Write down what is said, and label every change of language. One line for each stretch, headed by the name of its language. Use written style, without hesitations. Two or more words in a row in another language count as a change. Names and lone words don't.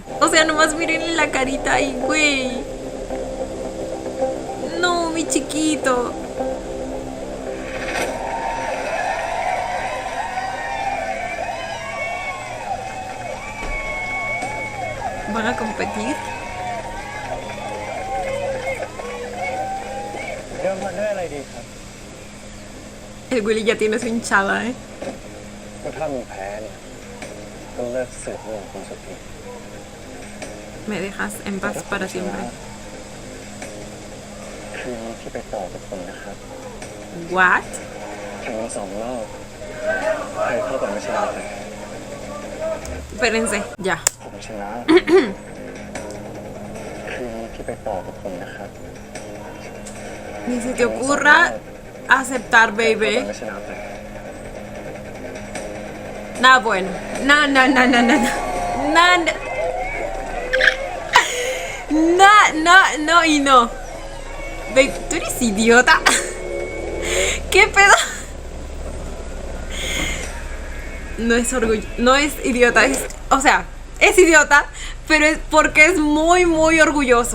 Spanish: O sea, nomás miren la carita ahí, güey. No, mi chiquito. ¿Van a competir?
Thai: เริ่มมาด้วยอะไรดีครับ
Spanish: El Willy ya tiene su hinchada, ¿eh?
Thai: ก็ถ้ามีแพ้เนี่ยก็เลิกสืบเรื่องคุณสักที
Spanish: Me dejas en paz para siempre.
Thai: คืนนี้ที่ไปต่อกับผมนะครับ What? แข่งมา2 รอบใครเข้าก่อนไม่ชนะเลย
Spanish: Espérense, ya.
Thai: ผมชนะ คืนนี้ที่ไปต่อกับผมนะครับ
Spanish: Ni se te ocurra aceptar,
Thai: ใครเข้า
Spanish: baby.
Thai: ก่อนไม่ชนะเลย
Spanish: Nada bueno. No, no, no, no, no, no. No, no. No, no, no y no. Babe, ¿tú eres idiota? ¿Qué pedo? No es orgullo, no es idiota, o sea, es idiota, pero es porque es muy, muy orgulloso.